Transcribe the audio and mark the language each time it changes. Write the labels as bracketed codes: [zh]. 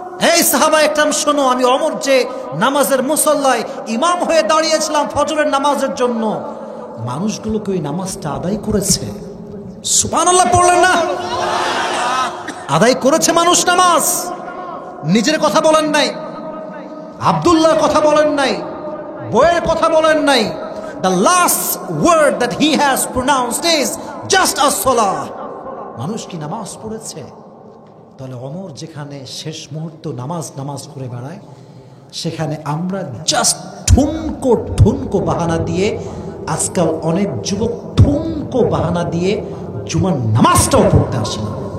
[bn] এই সাহাবা একরাম শোনো, আমি অমর যে নামাজের মুসল্লায় ইমাম হয়ে দাঁড়িয়েছিলাম ফজরের নামাজের জন্য, মানুষগুলোকে ওই নামাজটা আদায় করেছে। সুবহানাল্লাহ পড়লেন না? আদায় করেছে মানুষ নামাজ। নিজের কথা বলেন নাই, আব্দুল্লাহর কথা বলেন নাই, বইয়ের কথা বলেন নাই। [en] The last word that he has pronounced is just as-salah. [bn] মানুষ কি নামাজ পড়েছে? তাহলে অমর যেখানে শেষ মুহূর্ত নামাজ করে বেড়ায়, সেখানে আমরা জাস্ট ঠুনকো বাহানা দিয়ে, আজকাল অনেক যুবক ঠুনকো বাহানা দিয়ে জুমার নামাজটাও পড়তে আসে না।